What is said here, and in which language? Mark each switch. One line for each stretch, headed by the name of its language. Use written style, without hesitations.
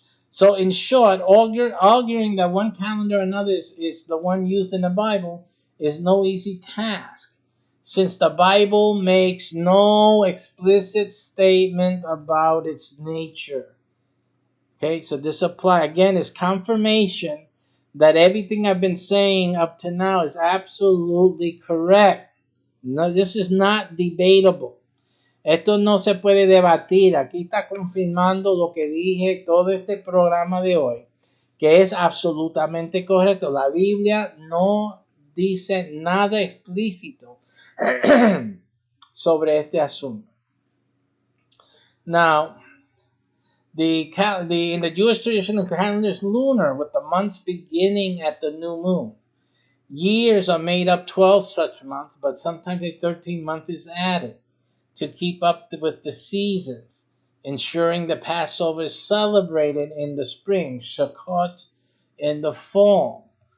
English: So in short, arguing that one calendar or another is the one used in the Bible is no easy task, since the Bible makes no explicit statement about its nature. Okay, so this apply again is confirmation that everything I've been saying up to now is absolutely correct. No, this is not debatable.
Spanish: Esto no se puede debatir. Aquí está confirmando lo que dije todo este programa de hoy, que es absolutamente correcto. La Biblia no dice nada explícito sobre este asunto.
English: Now, in the Jewish tradition, the calendar is lunar, with the months beginning at the new moon. Years are made up 12 such months, but sometimes a 13th month is added to keep up with the seasons, ensuring the Passover is celebrated in the spring, Sukkot in the fall.